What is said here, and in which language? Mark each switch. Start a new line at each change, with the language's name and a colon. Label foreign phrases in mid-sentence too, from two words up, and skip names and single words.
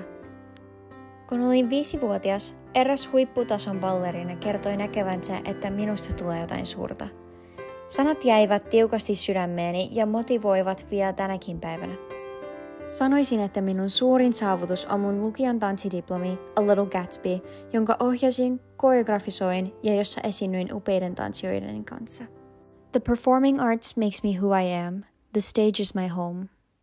Finnish: Kun olin 5-vuotias, eräs huipputason ballerina kertoi näkevänsä, että minusta tulee jotain suurta. Sanat jäivät tiukasti sydämeeni ja motivoivat vielä tänäkin päivänä. Sanoisin, että minun suurin saavutus on mun lukion tanssidiplomi A Little Gatsby, jonka ohjasin, koreografisoin ja jossa esiinnyin upeiden tanssijoiden kanssa.
English: The performing arts makes me who I am. The stage is my home.